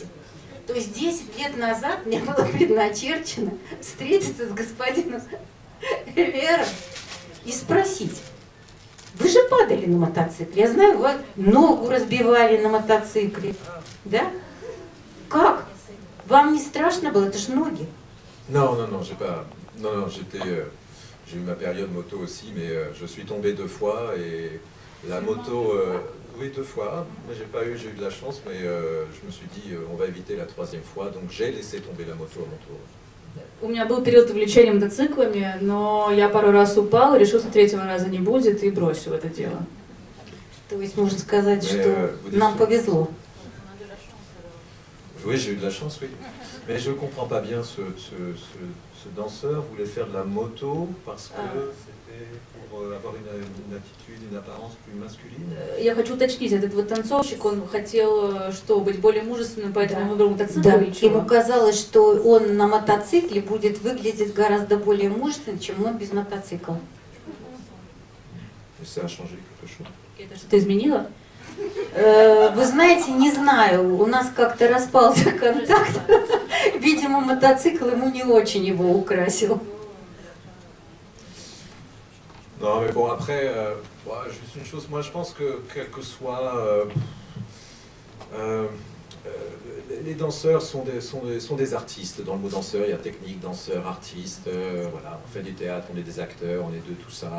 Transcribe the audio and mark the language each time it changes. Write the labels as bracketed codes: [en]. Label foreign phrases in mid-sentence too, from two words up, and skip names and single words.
[ru] То есть 10 лет назад мне было предначерчено встретиться с господином Лером и спросить, вы же падали на мотоцикле, я знаю, вы ногу разбивали на мотоцикле, да? Как? Вам не страшно было? Это же ноги. [fr] Non, j'ai pas... Non, j'ai eu ma période moto aussi, mais je suis tombé 2 fois et la moto... oui, 2 fois, mais j'ai eu de la chance, mais je me suis dit, on va éviter la 3e fois, donc j'ai laissé tomber la moto à mon tour. [ru] У меня был период увлечения мотоциклами, но я пару раз упал, решил, что третьего раза не будет, и бросил это дело. То есть можно сказать, что нам повезло. [fr] Oui, j'ai eu de la chance, oui. Mais je ne comprends pas bien ce danseur voulait faire de la moto parce que c'était pour avoir une attitude, une apparence plus masculine. [ru] Я хочу уточнить, этот вот танцовщик, он хотел что, быть более мужественным, поэтому Да. выбрал мотоцикл Да, или чего? ему казалось, что он на мотоцикле будет выглядеть гораздо более мужественно, чем он без мотоцикла. [fr] Et ça a changé quelque chose. [ru] Это что-то изменило? Вы знаете, не знаю, у нас как-то распался контакт. Видимо, мотоцикл ему не очень его украсил. [fr] Non, mais bon, après, juste une chose, moi je pense que quel que soit. Les danseurs sont des artistes. Dans le mot danseur, il y a technique, danseur, artiste. Voilà, on fait du théâtre, on est des acteurs, on est de tout ça.